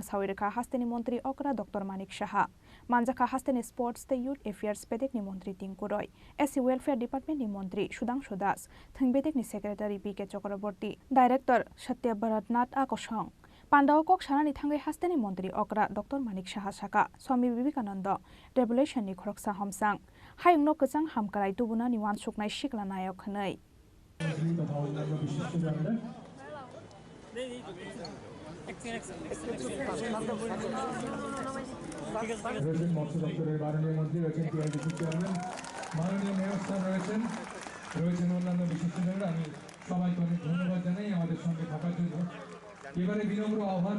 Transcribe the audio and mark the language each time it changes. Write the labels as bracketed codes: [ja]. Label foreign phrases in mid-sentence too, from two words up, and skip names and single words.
[trp] सावैरखा हास्तेनि मन्त्री अकरा डॉक्टर मानिक शाह मानजाखा हास्तेनि स्पोर्ट्स डे यूथ एफेयार्स बेदेकनि मन्त्री टिंकु रय एससी वेलफेयर डिपार्टमेन्टनि मन्त्री सुदांशु दास थं बेदेकनि सेक्रेटारि पीके चक्रवर्ती डाइरेक्टर सत्य भरतनाथ आकसं पान्दाव कक्सानानि थांगै हास्तेनि मन्त्री अकरा डॉक्टर मानिक शाह साका स्वामी विवेकानंद रेभुलेशननि खरकसा हमसां हायुंनो गोजां हामग्राय दुबुनानि वानसुकनाय सिक्ला नायक हनै [bn] মৎস্য দপ্তরের মাননীয় মন্ত্রী রয়েছেন টিআইডিসি চেয়ারম্যান মাননীয় মেয়র স্যার রয়েছেন অন্যান্য বিশিষ্টজনরা আমি সবাইকে অনেক ধন্যবাদ জানাই আমাদের সঙ্গে থাকার জন্য এবারে বিনম্র আহ্বান